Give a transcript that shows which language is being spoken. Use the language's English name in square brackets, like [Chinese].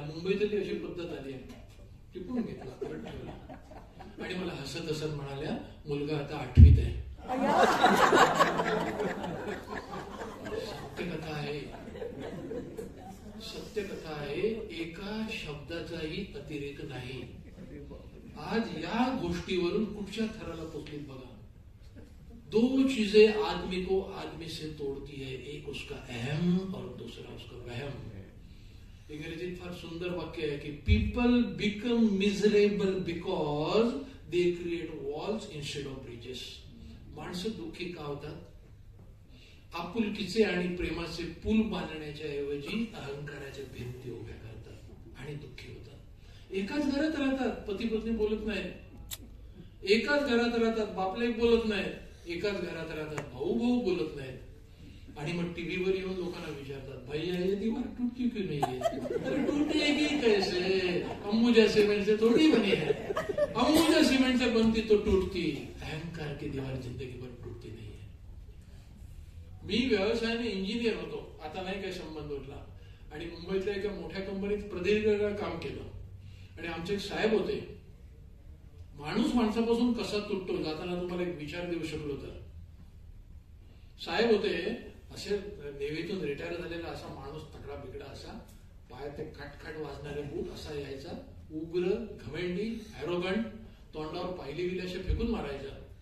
[Marathi] मुंबईतली अशी पद्धत आली आहे, टिपून घेतला, परत ठेवला आणि मला हसत हसत म्हणाल्या, मुलगा आता 8वीत आहे. सत्यकथा आहे, सत्यकथा आहे, एका शब्दाचाही अतिरेक नाही. आज या गोष्टीवरून कुठच्या थराला पोचलीत बघा. [Hindi] 2 चीजें आदमी को आदमी से तोड़ती है, एक उसका अहम और दूसरा उसका वहम. [Marathi] इंग्रजीत फार सुंदर वाक्य आहे की [English] People become miserable because they create walls instead of bridges. [Marathi] माणसं दुःखी का होतात? आपुलकीचे आणि प्रेमाचे पूल बांधण्याच्या ऐवजी अहंकाराच्या भिंती उभ्या करतात आणि दुःखी होतात. एकाच घरात राहतात, पती पत्नी बोलत नाहीत, एकाच घरात राहतात, बापलेक बोलत नाहीत, एकाच घरात राहतात, भाऊ भाऊ बोलत नाहीत, आणि मग टीव्हीवर येऊन लोकांना विचारतात, [Hindi] भैया ये दीवार टूटती क्यों नहीं है? अरे टूटेगी कैसे, अंबुजा सीमेंट से थोड़ी बनी है, अंबुजा सीमेंट से बनती तो टूटती. अहंकार की दीवार जिंदगी भर टूटती नहीं है. [Marathi] मी व्यवसायाने इंजिनियर होतो, आता नाही काही संबंध उरला, आणि मुंबईतल्या एका मोठ्या कंपनीत प्रदीर्घ काम केलं, आणि आमचे एक साहेब होते. माणूस माणसापासून कसा तुटतो जाताना तुम्हाला एक विचार देऊ शकलो तर. साहेब होते, असे नेव्हीतून रिटायर झालेला असा माणूस, तगडा बिगडा असा, पायात ते खटखट वाजणारे बूट असा यायचा, उग्र, घमेंडी, ॲरोगंट, तोंडावर पाहिली गेली असे फेकून मारायचा.